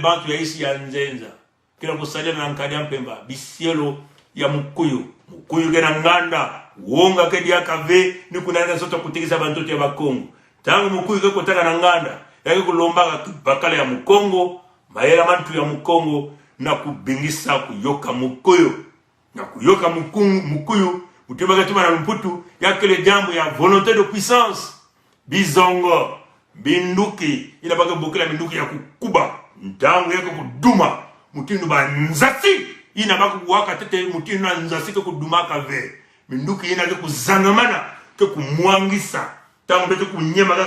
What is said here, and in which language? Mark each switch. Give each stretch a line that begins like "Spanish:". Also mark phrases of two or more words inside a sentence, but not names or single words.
Kongo: bantu ya isi ya nzenza kila kusalia na nkadia mpemba bisielo ya mukuyu gena nganda wonga kedi yakave ni kunana zote kutikisa bantu ya bakongo tangu mukuyu ke kotaka na nganda yake kulomba bakala ya mukongo mayela mantu ya mukongo na kubingisa kuyoka mukuyu na kuyoka mukuyu utibaga tuma na mputu yakele jambo ya
French: volonté de puissance
Kongo: bizongo binduki ina baga bokela binduki ya kukuba ndangu yake kuduma mutindu ba nzasi ina baga kuwaka tete mutindu na nzasi ke kuduma kave binduki ina ke kuzangamana ke kumwangisa tangu bete kunyema kaka